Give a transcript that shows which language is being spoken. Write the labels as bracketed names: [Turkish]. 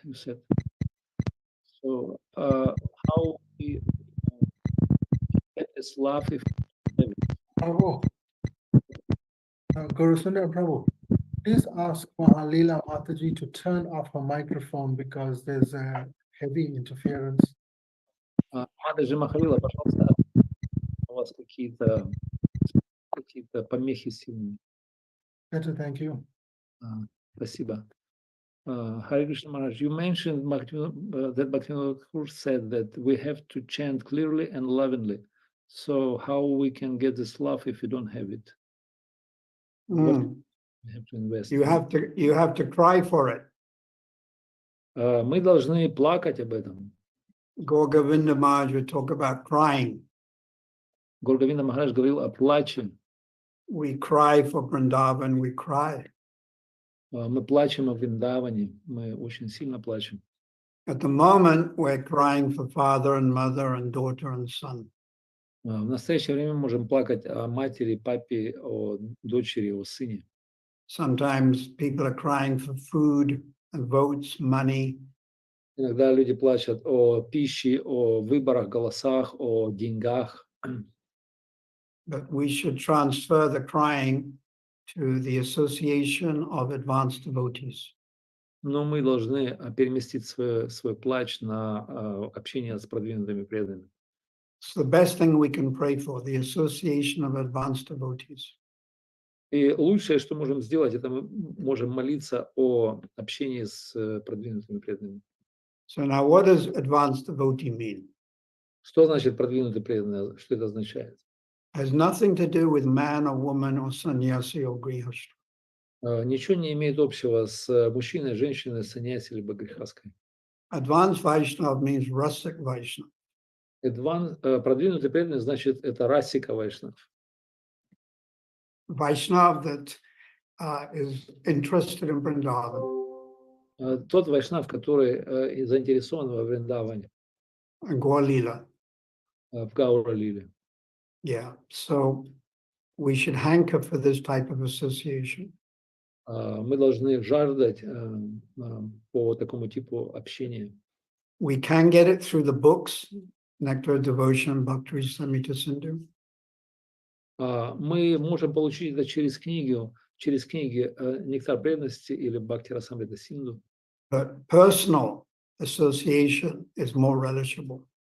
[English] You said. So how we get this love if Prabhu, Guru Sundar Prabhu, please ask Mahalila Mataji to turn off her microphone because there's a heavy interference. [Russian] Мадажи Махалила, пожалуйста, у вас какие-то помехи сильные. [English] Better, thank you. [Russian] Спасибо. [English] Hare Krishna Maharaj, you mentioned that Bhaktivinoda Thakur said that we have to chant clearly and lovingly. So how we can get this love if you don't have it? We have to invest. You have to cry for it. [Russian] Мы должны плакать об этом. [English] Gaur-Govinda Maharaj would talk about crying. [Russian] Gaur-Govinda Maharaj говорил о плаче. [English] We cry for Vrindavan, we cry. [Russian] Мы плачем о Вриндаване, мы очень сильно плачем. [English] At the moment, we're crying for father and mother and daughter and son. [Russian] В настоящее время мы можем плакать о матери, папе, о дочери, о сыне. [English] Sometimes people are crying for food and votes, money. [Russian] Иногда люди плачут о пище, о выборах, голосах, о деньгах. [English] But we should transfer the crying to the Association of Advanced Devotees. [Russian] Но мы должны переместить свой плач на общение с продвинутыми преданными. [English] It's the best thing we can pray for, the Association of Advanced Devotees. [Russian] И лучшее, что можем сделать, это мы можем молиться о общении с продвинутыми преданными. [English] So now what does advanced devotee mean? [Russian] Что значит продвинутый преданный? Что это означает? [English] Has nothing to do with man or woman or sannyasi or grihastha. [Russian] Ничего не имеет общего с мужчиной, женщиной, саньяси либо грехаской. [English] Advanced Vaishnava means Rasik Vaishnava. [Russian] Продвинутый преданный значит это расика вайшнав. [English] Vaishnava that is interested in Vrindavan. [Russian] Тот вайшнав, который заинтересован во Вриндаване. [English] And Gaur Lila. [Russian] В Гаура Лиле. [English] Yeah, so we should hanker for this type of association. [Russian] Мы должны жаждать по такому типу общения. [English] we can get it through the books, Nectar of Devotion, Bhakti Samhita Sindhu. [Russian] Мы можем получить это через книги «Нектар преданности» или «Бхакти Расамрита Синду». [English] But personal association is more relishable.